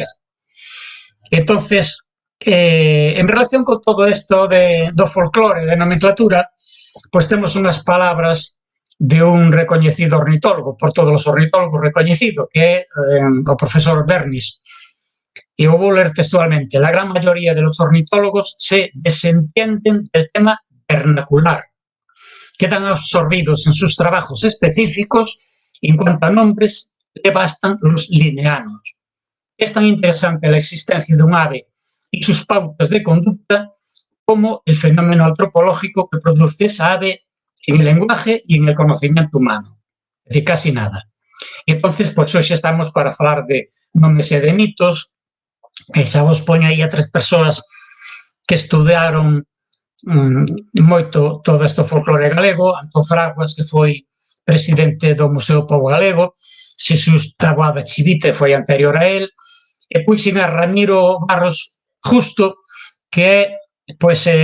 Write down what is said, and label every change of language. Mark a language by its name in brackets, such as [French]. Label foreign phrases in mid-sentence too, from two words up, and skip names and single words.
[Galician] Entonces, en relación con todo isto do folclore, de nomenclatura, pois temos unhas palabras de un recoñecido ornitólogo, por todos os ornitólogos recoñecido, que é o profesor Bernis. E eu vou ler textualmente: [Spanish] la gran mayoría de los ornitólogos se desentienden del tema vernacular. Quedan absorbidos en sus trabajos específicos y en cuanto a nombres le bastan los lineanos. Es tan interesante la existencia de un ave y sus pautas de conducta como el fenómeno antropológico que produce esa ave en el lenguaje y en el conocimiento humano. Es decir, casi nada. Y entonces, [Galician] pues hoxe estamos para falar de nomes e de mitos, e xa vos poño aí a 3 persoas que estudaron moito todo este folclore galego: Antón Fraguas, que foi presidente do Museo Pobo Galego; Xesús Taboada Chivite, foi anterior a él; e puxen a Ramiro Barros Justo, que é pois